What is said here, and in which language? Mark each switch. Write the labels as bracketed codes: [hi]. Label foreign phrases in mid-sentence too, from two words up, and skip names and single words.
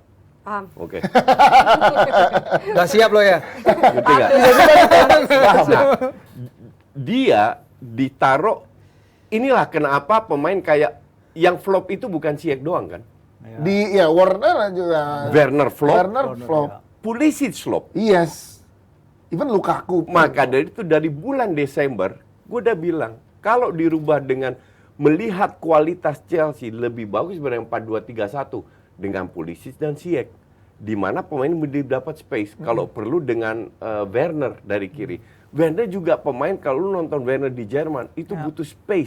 [id] Paham. Oke. Udah siap lo ya? Ngerti nggak? Nah, dia ditaruh, inilah kenapa pemain kayak yang flop itu bukan Ziyech doang kan? Werner juga. Werner flop, Werner flop. Pulisic flop. [en] Yes. Even Lukaku. [id] Maka dari itu dari bulan Desember, gue udah bilang, kalau dirubah dengan melihat kualitas Chelsea lebih bagus daripada 4-2-3-1 dengan Pulisic dan Ziyech, di mana pemain dapat space. Kalau perlu dengan Werner dari kiri. Werner juga pemain, kalau lu nonton Werner di Jerman, itu butuh space.